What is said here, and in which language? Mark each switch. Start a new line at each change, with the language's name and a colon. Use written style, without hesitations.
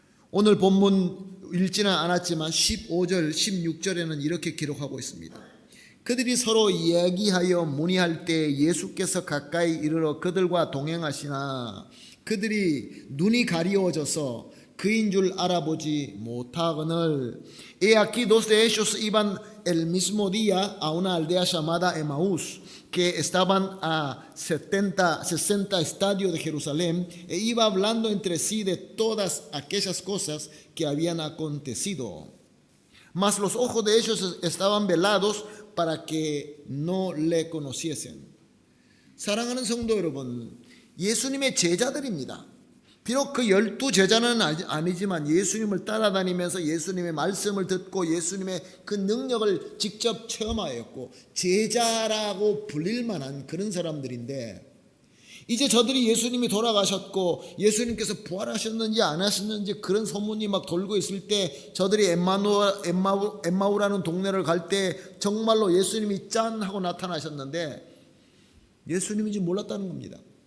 Korean: 오늘 본문 읽지는 않았지만 15절 16절에는 이렇게 기록하고 있습니다. 그들이 서로 얘기하여 문의할 때 예수께서 가까이 이르러 그들과 동행하시나 그들이 눈이 가리워져서 그인 줄 알아보지 못하거늘.
Spanish: He aquí dos de ellos iban el mismo día a una aldea llamada Emaús, que estaban a 60 estadios de Jerusalén, e iba hablando entre sí de todas aquellas cosas que habían acontecido. Mas los ojos de ellos estaban velados para que no le conociesen.
Korean: 사랑하는 성도 여러분, 예수님의 제자들입니다. 비록 그 12제자는 아니지만 예수님을 따라다니면서 예수님의 말씀을 듣고 예수님의 그 능력을 직접 체험하였고 제자라고 불릴 만한 그런 사람들인데, 이제 저들이 예수님이 돌아가셨고 예수님께서 부활하셨는지 안 하셨는지 그런 소문이 막 돌고 있을 때, 저들이 엠마우라는 동네를 갈 때 정말로 예수님이 짠 하고 나타나셨는데 예수님인지 몰랐다는 겁니다.